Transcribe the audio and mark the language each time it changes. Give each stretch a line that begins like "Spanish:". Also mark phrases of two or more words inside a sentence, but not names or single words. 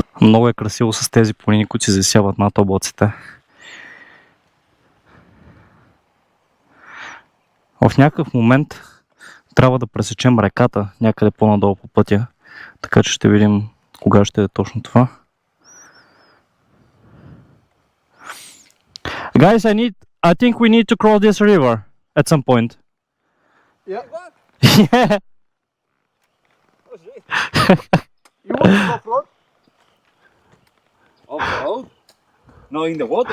Bulgarian: Много е красиво с тези планини, които се засяват над облаците. В някакъв момент трябва да пресечем реката някъде по-надолу по пътя, така че ще видим кога ще е точно това.
English: Guys, I think we need to cross this river at some point. Yeah. What? Yeah. Oh, shit. You want to go float? Off-road? No, in the water.